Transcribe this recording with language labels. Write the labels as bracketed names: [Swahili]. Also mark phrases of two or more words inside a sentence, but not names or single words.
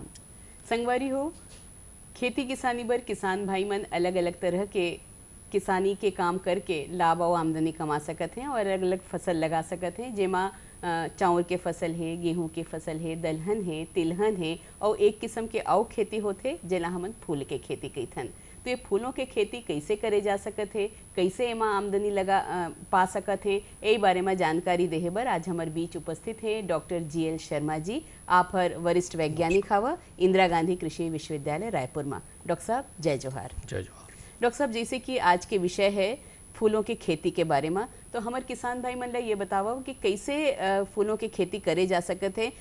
[Chhattisgarhi] संगवारी हो, खेती किसानी बर किसान भाई मन अलग अलग तरह के किसानी के काम करके लाभ और आमदनी कमा सकत हैं और अलग अलग फसल लगा सकत हैं, जेमा चावल के फसल है, गेहूं के फसल है, दलहन है, तिलहन है और एक किस्म के अउ खेती होथे जेला हमन फूल के खेती कहिथन। तो ये फूलों के खेती कैसे करे जा सकत है, कैसे एमा आमदनी पा सकत है, यही बारे में जानकारी देहे बर आज हमारे बीच उपस्थित है डॉक्टर GL शर्मा जी। आप हर वरिष्ठ वैज्ञानिक हवा इंदिरा गांधी कृषि विश्वविद्यालय रायपुर में। डॉक्टर साहब जय जोहार। जय जोहार। डॉक्टर साहब, जैसे कि आज के विषय है फूलों की खेती के बारे में, तो हमारे किसान भाई मन ला ये बताओ कि कैसे फूलों की खेती करे जा सकत है।